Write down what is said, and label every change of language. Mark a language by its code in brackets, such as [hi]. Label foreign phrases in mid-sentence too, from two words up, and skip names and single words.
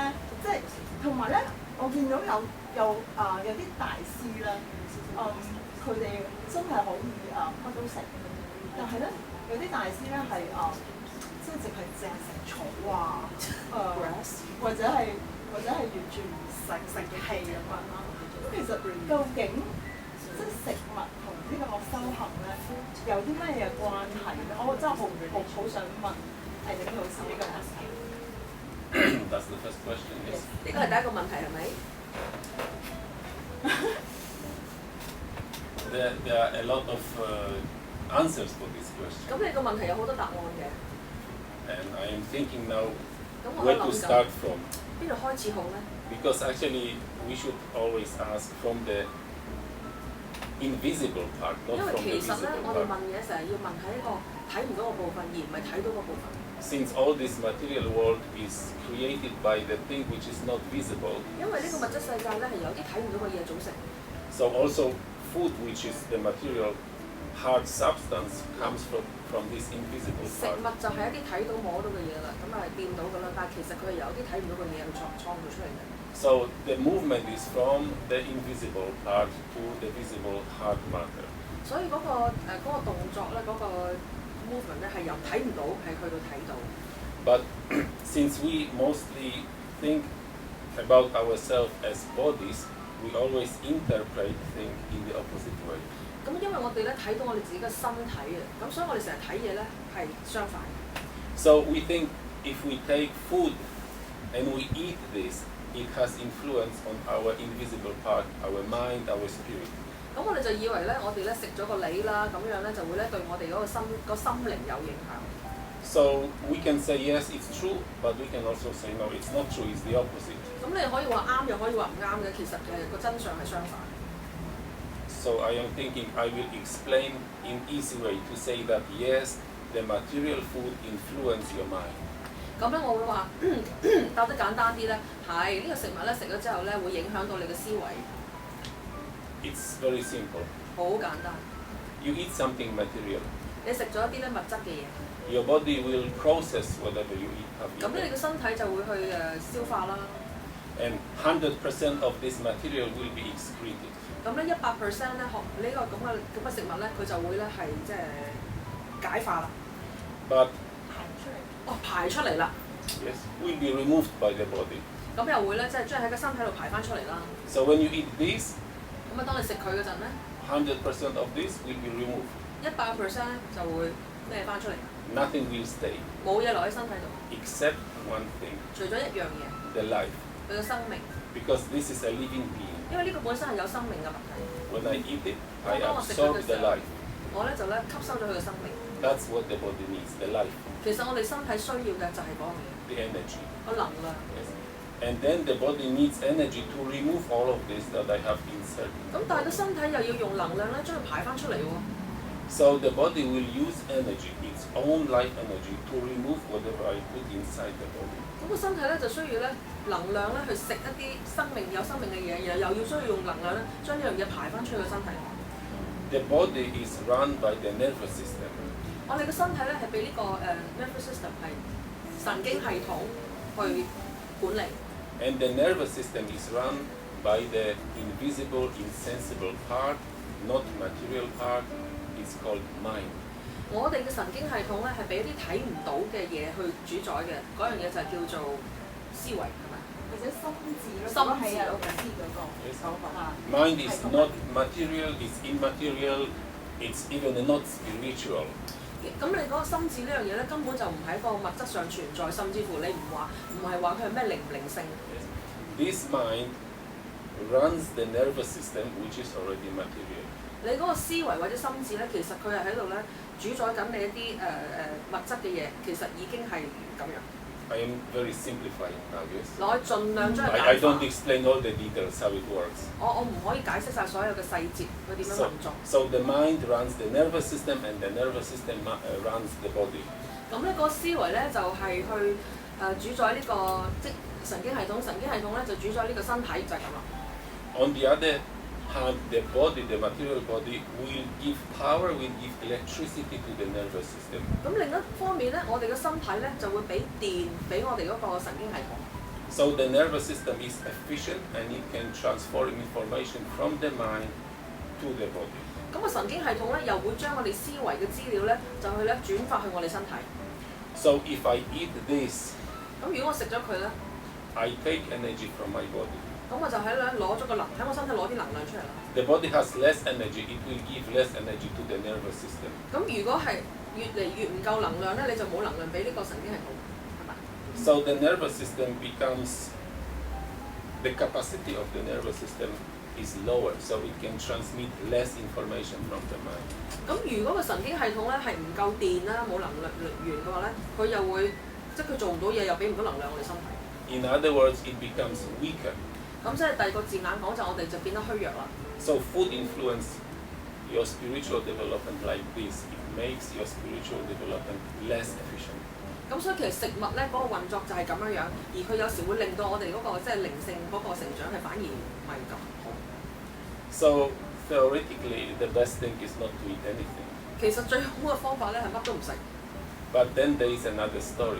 [yue] 即係同埋咧，我見到有啲大師咧，佢哋真係可以乜都食，但係咧有啲大師咧係即係淨係食草啊，或者係完全唔食氣咁樣啦。咁其實究竟即係食物同呢個修行咧有啲咩嘢關係咧？我真係好想問魏景老師呢個問題。 [en] That's the first question. Yes. [yue] 呢個係第一個問題係咪 [en] ？There are a lot of answers for this question. [yue] 咁你個問題有好多答案嘅。 [en] And I am thinking now where to start from. [yue] 邊度開始好咧 [en] Because actually we should always ask from the invisible part, not from the visible part. [yue] 因為其實咧，我哋問嘢成日要問喺一個睇唔到嘅部分，而唔係睇到嘅部分。 [en] Since all this material world is created by the thing which is not visible. [yue] 因為呢個物質世界咧係有啲睇唔到嘅嘢組成。 [en] So also food, which is the material hard substance, comes from this invisible part. [yue] 食物就係一啲睇到摸到嘅嘢啦，咁係變到㗎啦，但係其實佢係有啲睇唔到嘅嘢去創造出嚟嘅。 [en] So the movement is from the invisible part to the visible hard matter. [yue] 所以嗰個動作咧，嗰個 movement 咧係由睇唔到係去到睇到。 [en] But since we mostly think about ourselves as bodies, we always interpret things in the opposite way. [yue] 咁因為我哋咧睇到我哋自己嘅身體啊，咁所以我哋成日睇嘢咧係相反。 [en] So we think if we take food and we eat this, it has influence on our invisible part, our mind, our spirit. [yue] 咁我哋就以為咧，我哋咧食咗個梨啦，咁樣咧就會咧對我哋嗰個心靈有影響。 [en] So we can say yes, it's true, but we can also say no, it's not true, it's the opposite. [yue] 咁你可以話啱，又可以話唔啱嘅，其實個真相係相反。 [en] So I am thinking I will explain in easy way to say that yes, the material food influence your mind. [yue] 咁咧，我會話答得簡單啲咧，係呢個食物咧食咗之後咧，會影響到你嘅思維。 [en] It's very simple. [yue] 好簡單。 [en] You eat something material. [yue] 你食咗一啲咧物質嘅嘢。 [en] Your body will process whatever you eat. [yue] 咁咧，你嘅身體就會去消化啦。 [en] And 100% of this material will be excreted. [yue] 咁咧100%咧，呢個咁嘅食物咧，佢就會咧係即係解化啦。 [en] But [yue] 排出嚟啦。 [en] Yes, will be removed by the body. [yue] 咁又會咧，即係將喺個身體度排翻出嚟啦。 [en] So when you eat this, [yue] 咁啊，當你食佢嗰陣咧 [en] 100% of this will be removed. [yue] 100% 就會咩翻出嚟。 [en] Nothing will stay. [yue] 冇嘢留喺身體度。 [en] Except one thing. [yue] 除咗一樣嘢。 [en] The life. [yue] 佢嘅生命。 [en] Because this is a living being. [yue] 因為呢個本身係有生命嘅物體。 [en] When I eat it, I absorb the life. [yue] 我咧就咧吸收咗佢嘅生命。 [en] That's what the body needs, the life. [yue] 其實我哋身體需要嘅就係嗰樣嘢。 [en] The energy. [yue] 個能量。 [en] Yes. And then the body needs energy to remove all of this that I have inserted. [yue] 咁但係個身體又要用能量咧將佢排翻出嚟喎。 [en] So the body will use energy, its own life energy, to remove whatever I put inside the body. [yue] 咁個身體咧就需要咧能量咧去食一啲有生命嘅嘢，然後又要需要用能量咧將呢樣嘢排翻出去個身體。 [en] The body is run by the nervous system. [yue] 我哋嘅身體咧係被呢個 [en] nervous system [yue] 係神經系統去管理。 [en] And the nervous system is run by the invisible, insensible part, not material part. It's called mind. [yue] 我哋嘅神經系統咧係俾一啲睇唔到嘅嘢去主宰嘅，嗰樣嘢就係叫做思維，係咪？或者心智咯。心智老師嗰個手法。 [en] Mind is not material, it's immaterial, it's even not spiritual. [yue] 咁你嗰個心智呢樣嘢咧根本就唔喺個物質上存在，甚至乎你唔係話佢係咩靈唔靈性。 [en] This mind runs the nervous system, which is already material. [yue] 你嗰個思維或者心智咧，其實佢係喺度咧主宰緊你一啲物質嘅嘢，其實已經係咁樣。 [en] I am very simplifying now, yes. [yue] 我盡量將佢簡化。 [en] I don't explain all the details how it works. [yue] 我唔可以解釋晒所有嘅細節，佢點樣運作。 [en] So the mind runs the nervous system, and the nervous system runs the body. [yue] 咁咧個思維咧就係去主宰呢個即神經系統，神經系統咧就主宰呢個身體，就係咁啦。 [en] On the other hand, the body, the material body, will give power, will give electricity to the nervous system. [yue] 咁另一方面咧，我哋嘅身體咧就會俾電俾我哋嗰個神經系統。 [en] So the nervous system is efficient and it can transform information from the mind to the body. [yue] 咁個神經系統咧又會將我哋思維嘅資料咧就去咧轉發去我哋身體。 [en] So if I eat this, [yue] 咁如果我食咗佢咧， [en] I take energy from my body. [yue] 咁我就喺咧攞咗個喺我身體攞啲能量出嚟啦。 [en] The body has less energy, it will give less energy to the nervous system. [yue] 咁如果係越嚟越唔夠能量咧，你就冇能量俾呢個神經系統，係咪？ [en] So the nervous system becomes, the capacity of the nervous system is lower, so it can transmit less information from the mind. [yue] 咁如果個神經系統咧係唔夠電啦，冇能量源嘅話咧，佢又會即係佢做唔到嘢，又俾唔到能量我哋身體。 [en] In other words, it becomes weaker. [yue] 咁即係第二個字眼講就我哋就變得虛弱啦。 [en] So food influence your spiritual development like this. It makes your spiritual development less efficient. [yue] 咁所以其實食物咧嗰個運作就係咁樣樣，而佢有時會令到我哋嗰個即係靈性嗰個成長係反而唔係咁好。 [en] So theoretically, the best thing is not to eat anything. [yue] 其實最好嘅方法咧係乜都唔食。 [en] But then there is another story.